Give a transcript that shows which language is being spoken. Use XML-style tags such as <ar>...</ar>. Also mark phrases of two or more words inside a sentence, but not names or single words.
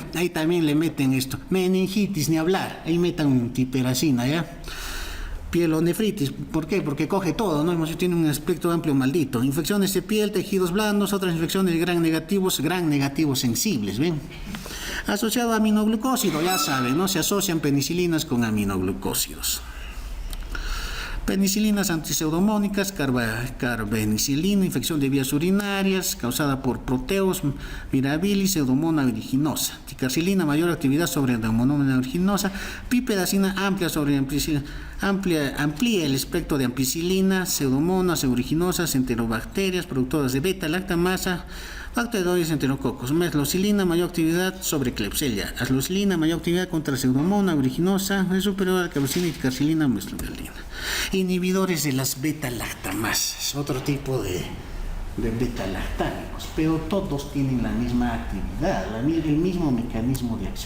<es>Ahí también le meten esto. Meningitis, ni hablar, ahí metan tiperacina, ¿ya? Pielonefritis, ¿por qué? Porque coge todo, ¿no? Tiene un aspecto amplio maldito. Infecciones de piel, tejidos blandos, otras infecciones de gran negativos sensibles, ¿ven? Asociado a aminoglucósido, ya saben, ¿no? Se asocian penicilinas con aminoglucósidos. Penicilinas antipseudomónicas, carbenicilina, infección de vías urinarias causada por Proteus mirabilis, pseudomonas aeruginosa. Ticarcilina, mayor actividad sobre Pseudomonas aeruginosa. Pipedacina, amplía el espectro de ampicilina, pseudomonas aeruginosas, enterobacterias, productoras de beta-lactamasa, bacterias enterococos. Meslocilina, mayor actividad sobre Klebsiella. Aslocilina, mayor actividad contra Pseudomonas aeruginosa, es superior a la carbenicilina y ticarcilina, meslocilina. Inhibidores de las beta-lactamasas, otro tipo de beta-lactámicos, pero todos tienen la misma actividad, el mismo mecanismo de acción.</es>